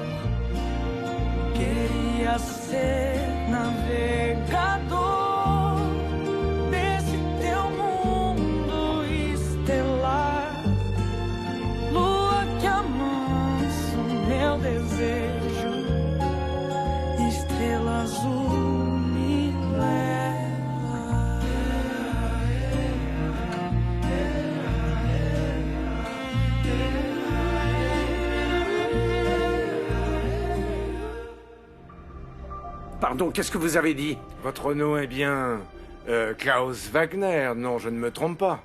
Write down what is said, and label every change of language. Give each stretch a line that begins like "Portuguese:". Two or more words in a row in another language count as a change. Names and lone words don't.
Portuguese: Queria ser navegador desse teu mundo estelar. Lua que amansa o meu desejo, estrela azul me leva.
French: Pardon, qu'est-ce que vous avez dit? Votre nom est bien... Klaus Wagner, non, je ne me trompe pas.